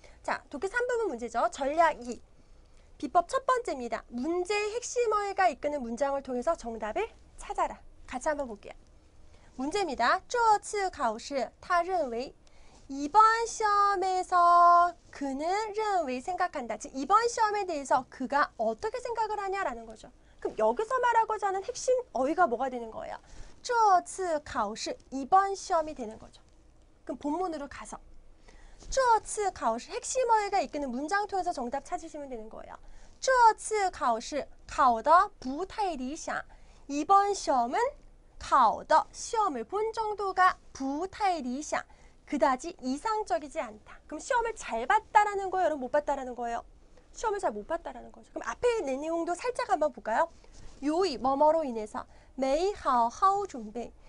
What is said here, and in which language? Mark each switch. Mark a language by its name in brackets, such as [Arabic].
[Korean] 자, 독해 3부분 문제죠. 전략 2. 비법 첫 번째입니다. 문제의 핵심어가 이끄는 문장을 통해서 정답을 찾아라. 같이 한번 볼게요. 문제입니다. [Chinese] 这次考试他认为 [Korean] 이번 시험에서 그는 认为 생각한다. 즉 이번 시험에 대해서 그가 어떻게 생각을 하냐라는 거죠. 그럼 여기서 말하고자 하는 핵심 어휘가 뭐가 되는 거예요? [Chinese] 这次考试 [Korean] 이번 시험이 되는 거죠. 그럼 본문으로 가서 [Chinese] 这次考试 [Korean] 핵심 어휘가 이끄는 문장 통해서 정답 찾으시면 되는 거예요. [Chinese] 这次考试考得不太理想. [Korean] 이번 시험은 [Chinese] 考的 [Korean] 시험을 본 정도가 [Chinese] 不太理想. [Korean] 그다지 이상적이지 않다. 그럼 시험을 잘 봤다라는 거예요? 여러분 못 봤다라는 거예요? 시험을 잘 못 봤다라는 거죠. 그럼 앞에 있는 내용도 살짝 한번 볼까요? 요이 뭐뭐로 인해서 [Chinese] 没好好准备.